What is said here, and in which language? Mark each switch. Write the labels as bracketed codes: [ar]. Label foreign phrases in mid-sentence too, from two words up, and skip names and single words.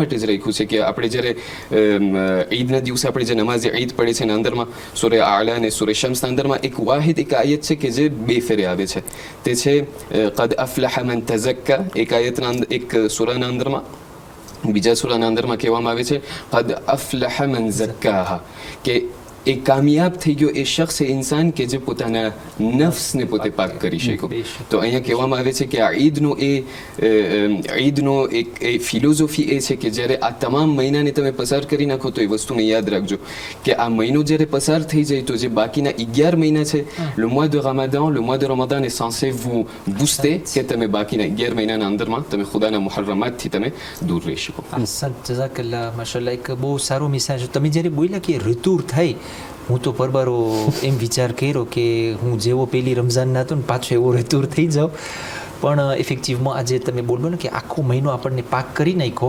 [gu] માટે જ રાખ્યું છે કે આપણે જ્યારે ઈદના દિવસે આપણે જે નમાઝે ઈદ પડે છે એના અંદરમાં સૂરે આલા અને સૂરે શમ્સના અંદરમાં એક વાહિદ એક આયત છે કે જે બે ફેરે આવે છે તે છે [ar] قد أفلح من تزكى [gu] એક આયતના એક સૂરાના અંદરમાં બીજા સૂરાના અંદરમાં કહેવામાં આવે છે [ar] قد أفلح من زكاها [gu] કે એ કામયાબ થઈ ગયો એ શખ્સ એ ઇન્સાન કે જે પોતાના નફ્સને પોતે પાક કરી શક્યો. તો અહીંયા કહેવામાં આવે છે કે આ ઈદનો એક ફિલોઝોફી એ છે કે જ્યારે આ તમામ મહિનાને તમે પસાર કરી નાખો તો એ વસ્તુને યાદ રાખજો કે આ મહિનો જ્યારે પસાર થઈ જાય તો જે બાકીના 11 મહિના છે, [fr] le mois de Ramadan est censé vous booster [gu] કે તમે બાકીના 11 મહિનાના અંદરમાં તમે ખુદાના મુહર્રમાતથી તમે દૂર રહી શકો. જઝાકલ્લાહ, માશાલ્લાહ. એક બહુ સારો મિસાલ છે. તમે જ્યારે બોલ્યા કે ઋતુ થઈ, હું તો પરબારો એમ વિચાર કર્યો કે હું જેવો પહેલી રમઝાનના હતો ને પાછો એવો ઋતુર થઈ જાઉં. પણ ઇફેક્ટિવમાં આજે તમે બોલો ને કે આખો મહિનો આપણને પાક કરી નાખ્યો.